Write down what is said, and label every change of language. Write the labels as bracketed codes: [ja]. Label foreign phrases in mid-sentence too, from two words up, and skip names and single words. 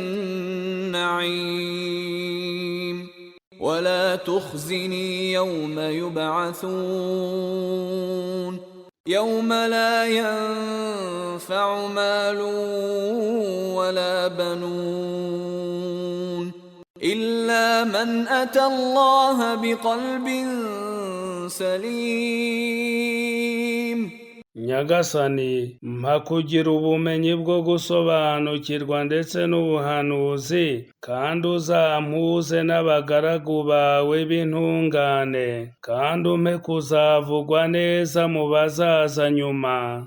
[ar] النعيم ولا تخزني يوم يبعثون يوم لا ينفع مال ولا بنون إلا من أتى الله بقلب سليم. [rw] Nyagasani, mpa kugira ubumenyi bwo gusobanukirwa ndetse n'ubuhanuzi, kandi uzampuze n'abagaragu bawe b'intungane, kandi umpe kuzavugwa neza mu bazaza nyuma.